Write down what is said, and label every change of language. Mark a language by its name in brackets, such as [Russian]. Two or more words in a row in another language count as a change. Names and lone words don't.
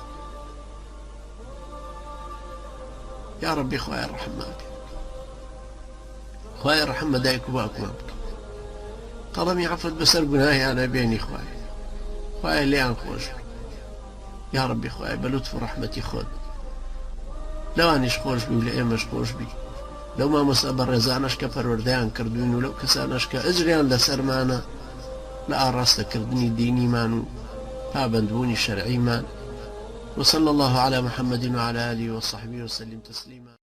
[Central Kurdish] یا ڕەبی خوایە ڕەحممان پێ، خوایە ڕەحم بە دایک و باوکمان بکە، قەڵەمی عەفوت بەسەر گوناهیانە بێنی، خوایە لێیان خۆش بی، یا ڕەبی خوایە بە لوتف و ڕەحمەتی خۆت لەوانیش خۆش بی و لە ئێمەش خۆش بی، لەو مامۆستا بە ڕێزانەش کە پەروەردەیان کردوین و لەو کەسانەش کە ئەجریان لەسەرمانە لە ئاڕاستەکردنی دینیمان و پابەندبوونی شەرعیمان. [Arabic] وصلى الله على محمد وعلى آله وصحبه وسلم تسليما.